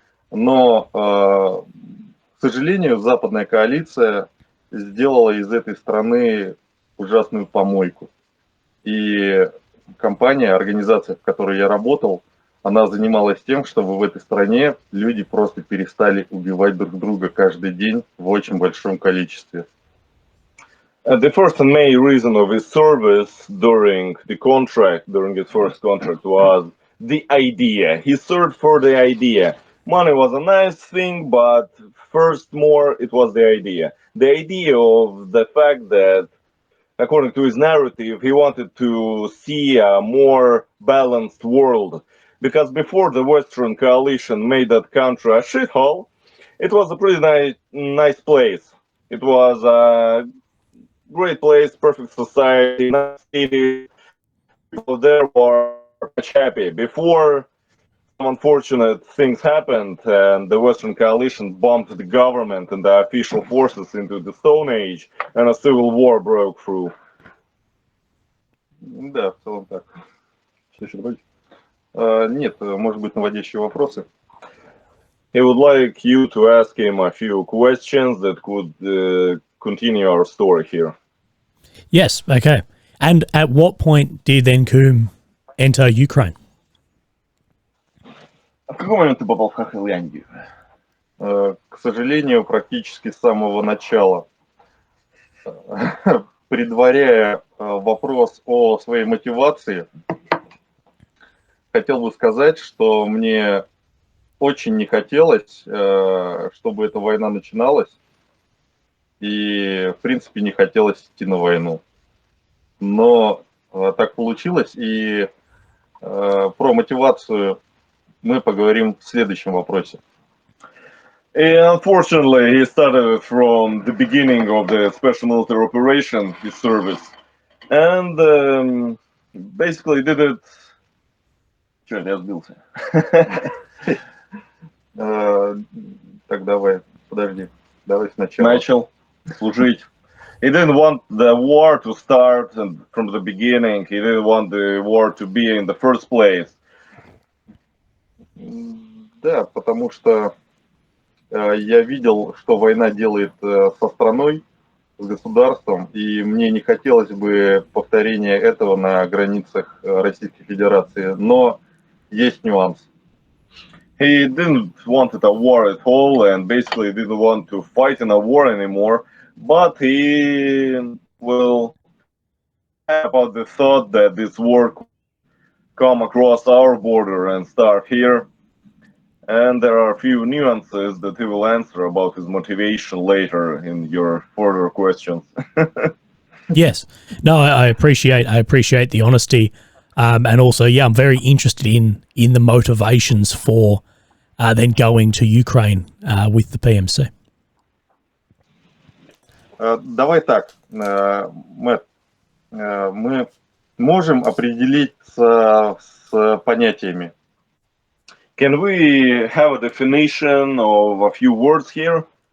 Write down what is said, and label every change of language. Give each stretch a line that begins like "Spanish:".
Russian: Но, к сожалению, западная коалиция сделала из этой страны ужасную помойку. И компания, организация, в которой я работал, она занималась тем, чтобы в этой стране люди просто перестали убивать друг друга каждый день в очень большом количестве.
English: The first and main reason of his service during his first contract, was the idea. He served for the idea. Money was a nice thing, but first more, it was the idea. The idea of the fact that, according to his narrative, he wanted to see a more balanced world. Because before the Western coalition made that country a shithole, it was a pretty nice place. It was a great place, perfect society, nice city. People there were much happy. Before some unfortunate things happened and the Western coalition bombed the government and the official forces into the Stone Age, and a civil war broke through.
Russian: Да, в целом так. Что еще добавить? Нет, может быть, наводящие вопросы.
English: He would like you to ask him a few questions that could continue our story here. Yes, okay. And at what point did then Coombe enter Ukraine?
Russian: А в какой момент ты попал в Хохландию? К сожалению, практически с самого начала. Предваряя вопрос о своей мотивации, хотел бы сказать, что мне очень не хотелось, чтобы эта война начиналась, и, в принципе, не хотелось идти на войну. Но так получилось, и про мотивацию мы поговорим в следующем вопросе.
English: Unfortunately, he started from the beginning of the special military operation, his service, and basically did it.
Russian: Черт, я сбился. Так, давай, подожди. Давай сначала. Начал служить.
English: He didn't want the war to start from the beginning. He didn't want the war to be in the first place.
Russian: Да, потому что я видел, что война делает со страной, с государством, и мне не хотелось бы повторения этого на границах Российской Федерации. Но есть нюанс.
English: He didn't want a war at all, and basically didn't want to fight in a war anymore. But he will have about the thought that this war could come across our border and start here. And there are a few nuances that he will answer about his motivation later in your further questions. Yes. No, I appreciate the honesty. And also, yeah, I'm very interested in the motivations for then going to Ukraine with the PMC.
Russian: Давай так, Мэтт, мы можем определиться с понятиями.
English: Can we have a definition of a few words here?